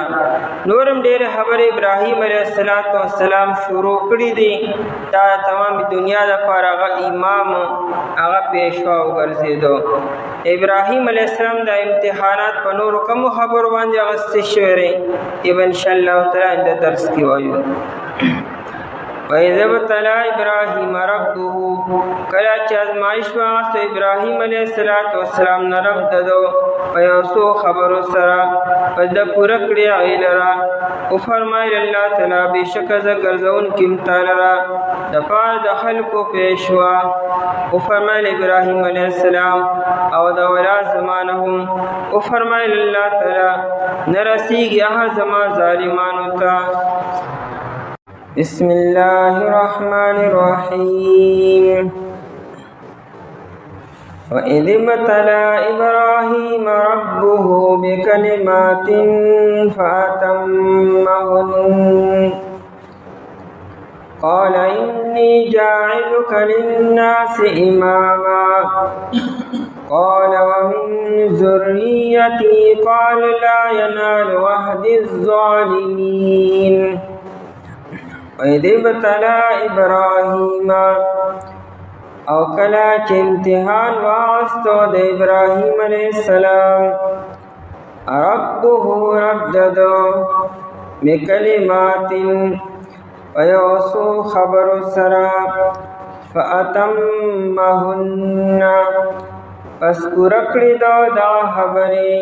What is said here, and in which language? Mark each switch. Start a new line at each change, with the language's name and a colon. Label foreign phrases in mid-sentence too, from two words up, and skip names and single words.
Pashto: نورم ډېرې خبرې ابراهیم
Arabic: علیه السلام
Pashto: شروع کړي دي. دا تمام دنیا دپاره هغه امام هغه پیشوا وګرځېدو. ابراهیم
Arabic: علیه السلام
Pashto: د امتحانات په نورو کومو خبرو باندې اخیستې شوی دی، چې به انشاءالله تعالی د درس کې وایو.
Arabic: وَإِذِ ابْتَلَى إِبْرَاهِيمَ رَبُّهُ
Pashto: کله چې ازمایش واغسته ابراهیم
Arabic: علیه السلام
Pashto: نه رب ددو په یو څو خبرو سره پس د پوره کړي هغې لره. وفرمایل الله تعالی بېشکه زه ګرځوونکي یم تا لره دپاره د خلکو پیشوا. وفرمایل ابراهیم
Arabic: علیه السلام
Pashto: او د اولاد زما نه هم. وفرمایل الله تعالی نه رسیږي هغه زما ظالمانو ته.
Arabic: بسم الله الرحمن الرحيم. وَإِذِ ابْتَلَى إِبْرَاهِيمَ رَبُّهُ بِكَلِمَاتٍ فَأَتَمَّهُنَّ قَالَ إِنِّي جَاعِلُكَ لِلنَّاسِ إِمَامًا قَالَ وَمِنْ ذُرِّيَّتِي قَالَ لَا يَنَالُ عَهْدِي الظَّالِمِينَ. وَإِذِ ابْتَلَى إِبْرَاهِيمَ
Pashto: او کله چې امتحان واغستو د ابراهیم
Arabic: علیه السلام
Pashto: ربه رب ددو بکلمات په یو څو خبرو سره فأتمهن پس پوره کړي دا خبرې.